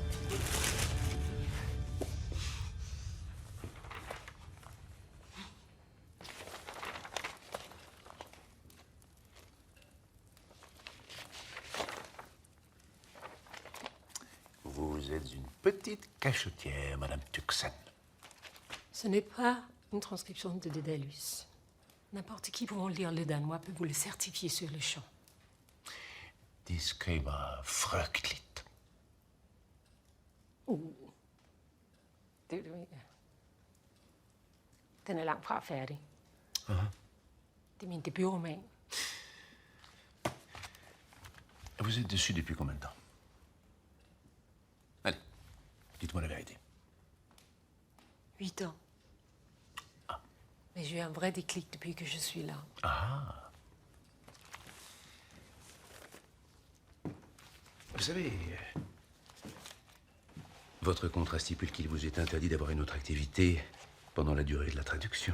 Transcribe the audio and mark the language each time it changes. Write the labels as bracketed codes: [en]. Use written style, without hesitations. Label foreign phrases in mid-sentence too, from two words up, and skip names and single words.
[fr] Vous êtes une petite cachotière, Madame Tuxen. Ce n'est pas une transcription de Dédalus. N'importe qui pouvant lire le danois peut vous le certifier sur le champ. Dies käme frökligt. [da] Den er langt fra færdig. Det er min debutroman. [fr] Vous êtes dessus depuis combien de temps? Allez, dites-moi la vérité. 8 ans. Mais j'ai eu un vrai déclic depuis que je suis là. Ah. Vous savez, votre contrat stipule qu'il vous est interdit d'avoir une autre activité pendant la durée de la traduction.